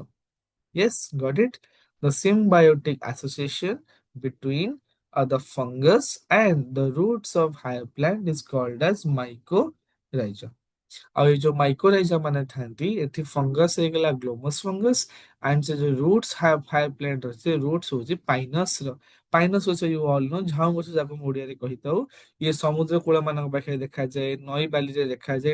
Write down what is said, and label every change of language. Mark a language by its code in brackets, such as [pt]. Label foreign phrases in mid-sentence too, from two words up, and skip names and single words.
[en] Yes, got it. The symbiotic association between the fungus and the roots of higher plant is called as mycorrhiza। [or] ଆଉ ଏଇ ଯୋଉ ମାଇକୋରାଇଜା ମାନେ ଥାନ୍ତି ଏଠି ଫଙ୍ଗସ୍ ହେଇଗଲା [en] Glomus fungus and [or] ସେ ଯୋଉ [en] roots higher plant [or] ଅଛି ସେ ରୁଟ୍ସ ହଉଛି ପାଇନସ୍ ର। ପାଇନସ୍ ହଉଛି [en] you all know [or] ଝାଉଁ ଗଛ ଯାକୁ ଆମେ ଓଡ଼ିଆରେ କହିଥାଉ। ଇଏ ସମୁଦ୍ର କୂଳ ମାନଙ୍କ ପାଖରେ ଦେଖାଯାଏ, ନଈ ବାଲିରେ ଦେଖାଯାଏ।